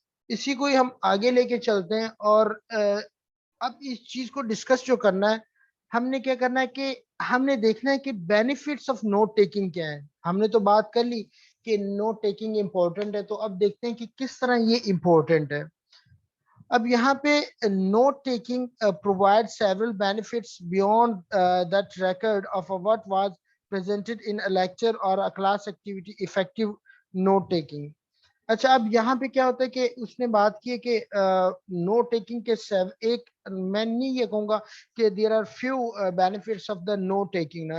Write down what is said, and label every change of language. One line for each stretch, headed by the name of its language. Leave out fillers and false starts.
Urdu: اسی کو ہی ہم آگے لے کے چلتے ہیں اور اب اس چیز کو ڈسکس جو کرنا ہے ہم نے کیا کرنا ہے کہ ہم نے دیکھنا ہے کہ بینیفٹس آف نوٹ ٹیکنگ کیا ہے. ہم نے تو بات کر لی کہ نوٹ ٹیکنگ امپورٹنٹ ہے تو اب دیکھتے ہیں کہ کس طرح یہ امپورٹنٹ ہے. اب یہاں پہ
English: Note taking provide several benefits beyond that record of what was presented in a lecture or a class activity. Effective note taking.
Urdu: اچھا اب یہاں پہ کیا ہوتا ہے کہ اس نے بات کی ہے کہ نوٹ ٹیکنگ کے ایک میں نہیں یہ کہوں گا کہ
English: There are few benefits of the note taking.